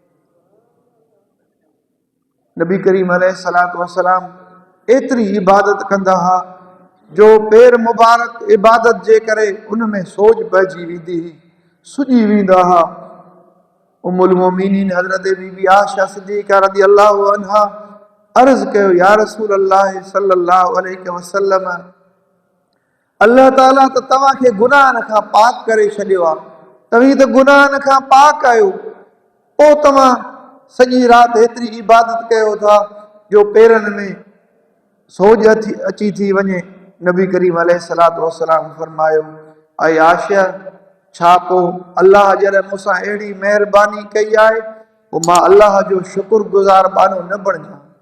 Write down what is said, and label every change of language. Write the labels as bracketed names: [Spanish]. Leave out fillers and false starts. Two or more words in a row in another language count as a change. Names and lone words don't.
[Sindhi] नबी करीम [Arabic] عليه الصلاة والسلام [Sindhi] एतिरी इबादत कंदा हा जो पेर मुबारक इबादत जे करे उन में सोज पइजी वेंदी हुई, सुॼी वेंदा हा। उम्मुल मोमिनीन हज़रत बीबी आयशा सिद्दीक़ा [Arabic] رضي الله عنها [Sindhi] अर्ज़ कयो, या रसूल अल्लाह [Arabic] صلى الله عليه وسلم, [Sindhi] अल्लाह ताला त तव्हांखे गुनाहनि खां पाक करे छॾियो आहे, तव्हीं त गुनाहनि खां पाक आहियो, पोइ तव्हां सॼी राति एतिरी इबादत कयो था जो पेरनि में सोज अची थी वञे। नबी करीम [Arabic] عليه الصلاة والسلام [Sindhi] फरमायो, ऐं आयशा, छा पोइ अल्लाह जॾहिं मूंसां अहिड़ी महिरबानी कई आहे पोइ मां अल्लाह जो शुक्रगुज़ार बानो न बणिजां।